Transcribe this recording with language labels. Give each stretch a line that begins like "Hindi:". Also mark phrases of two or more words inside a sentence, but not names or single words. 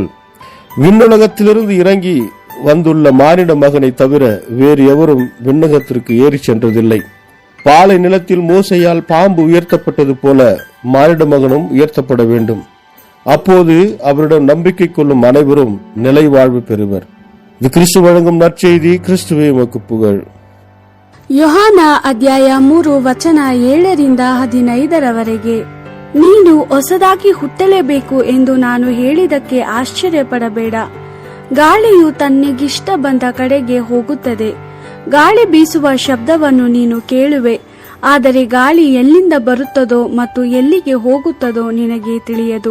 Tamil: விண்ணுலகத்திலிருந்து இறங்கி வந்துள்ள மானிட மகனை தவிர வேறு எவரும் விண்ணகத்திற்கு ஏறி சென்றதில்லை. பாலை நிலத்தில் மோசையால் பாம்பு உயர்த்தப்பட்டது போல மானிட மகனும் உயர்த்தப்பட வேண்டும். அப்போது அவரிடம் நம்பிக்கை கொள்ளும் அனைவரும் நிலை வாழ்வு பெறுவர். இது கிறிஸ்து வழங்கும் நற்செய்தி. கிறிஸ்துவே உமக்கு புகழ்.
Kannada: ಯೋಹಾನ ಅಧ್ಯಾಯ 3 ವಚನ 7-15. ನೀನು ಹೊಸದಾಗಿ ಹುಟ್ಟಲೇಬೇಕು ಎಂದು ನಾನು ಹೇಳಿದಕ್ಕೆ ಆಶ್ಚರ್ಯಪಡಬೇಡ. ಗಾಳಿಯು ತನ್ನಿಗಿಷ್ಟ ಬಂದ ಕಡೆಗೆ ಹೋಗುತ್ತದೆ. ಗಾಳಿ ಬೀಸುವ ಶಬ್ದವನ್ನು ನೀನು ಕೇಳುವೆ, ಆದರೆ ಗಾಳಿ ಎಲ್ಲಿಂದ ಬರುತ್ತದೋ ಮತ್ತು ಎಲ್ಲಿಗೆ ಹೋಗುತ್ತದೋ ನಿನಗೆ ತಿಳಿಯದು.